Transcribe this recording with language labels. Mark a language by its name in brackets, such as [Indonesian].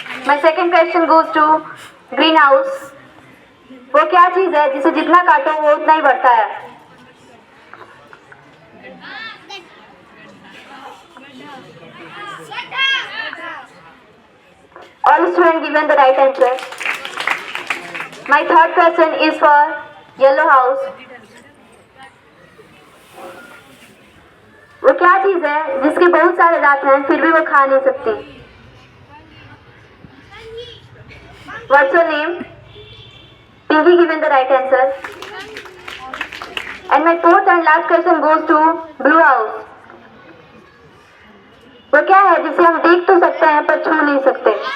[English] My second question goes to Greenhouse. [Hindi] वो क्या चीज है जिसे जितना काटो वो उतना ही बढ़ता है? [English] All students given the right answer. My third question is for Yellow House. [Hindi] वो क्या चीज है जिसके बहुत सारे दांत हैं फिर भी वो खा नहीं सकती? [English] What's your name? Pinky given the right answer. And my fourth and last question goes to Blue House. [Hindi] वो क्या है जिसे हम देख तो सकते हैं पर छू नहीं सकते?